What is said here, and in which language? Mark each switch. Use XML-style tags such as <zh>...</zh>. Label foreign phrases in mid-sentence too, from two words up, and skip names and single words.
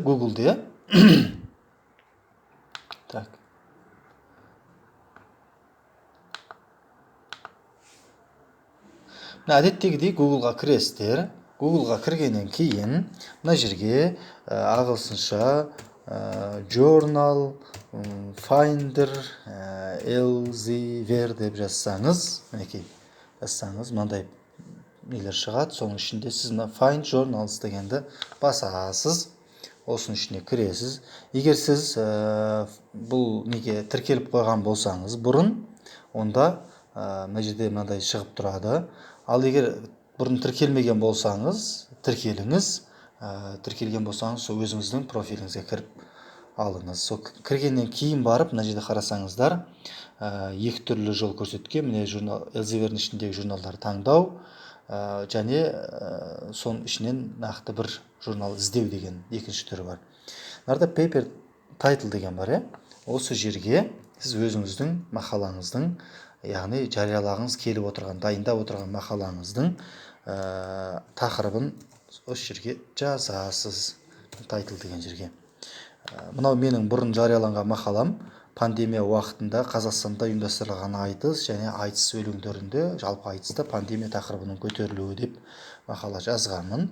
<kk>Google'де так. Әдеттегідей Google'ға кіресіздер. Google'ға кіргеннен кейін мына жерге ағылшынша</kk> <en>journal, finder, elsevier</en> <kk>деп жазсаңыз, мінекей жазсаңыз мынандай нелер шығады. Соның ішінде сіз</kk> <en>find journals</en> <kk>дегенді басасыз. Осының ішіне кіресіз. Егер сіз бұл неге тіркеліп қойған болсаңыз бұрын, онда мына жерде мынандай шығып тұрады. Ал егер бұрын тіркелмеген болсаңыз, тіркеліңіз. Тіркелген болсаңыз, сол өзіңіздің профиліңізге кіріп алыңыз. Сол кіргеннен кейін барып, мына жерде қарасаңыздар, екі түрлі жол көрсеткен. Міне Elsevier-дің ішіндегі журналдарды таңдау, және соның ішінен нақты бір журнал іздеу деген екінші түрі бар. Мынада</kk> <en>paper title</en> <kk>деген бар. Осы жерге сіз өзіңіздің мақалаңыздың, яғни жариялағыңыз келіп отырған, дайындап отырған мақалаңыздың тақырыбын осы жерге жазасыз. Title деген жерге. Мынау менің бұрын жарияланған мақалам. Пандемия уақытында Қазақстанда ұйымдастырылған айтыс және айтыс өлеңдерінде, жалпы айтыста пандемия тақырыбының көтерілуі деп мақала жазғанмын.</kk>